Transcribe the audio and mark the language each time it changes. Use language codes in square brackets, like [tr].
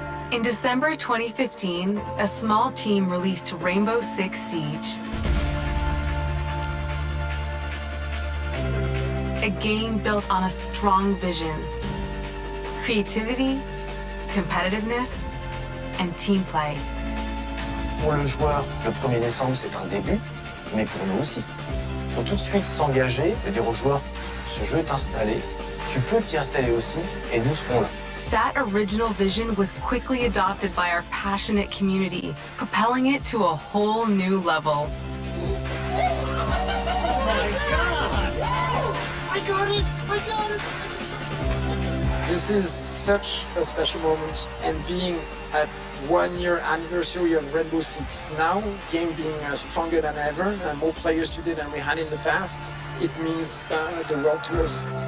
[en] In December 2015, a small team released Rainbow Six Siege. A game built on a strong vision, creativity, competitiveness, and team play. [fr] Pour le joueur, le 1er décembre, c'est un début, mais pour nous aussi. Il faut tout de suite s'engager et dire aux joueurs, ce jeu est installé, tu peux t'y installer aussi, et nous serons là. [en] That original vision was quickly adopted by our passionate community, propelling it to a whole new level. I got it! I got it! This is such a special moment, and being at 1 year anniversary of Rainbow Six now, game being stronger than ever, more players today than we had in the past, it means the world to us.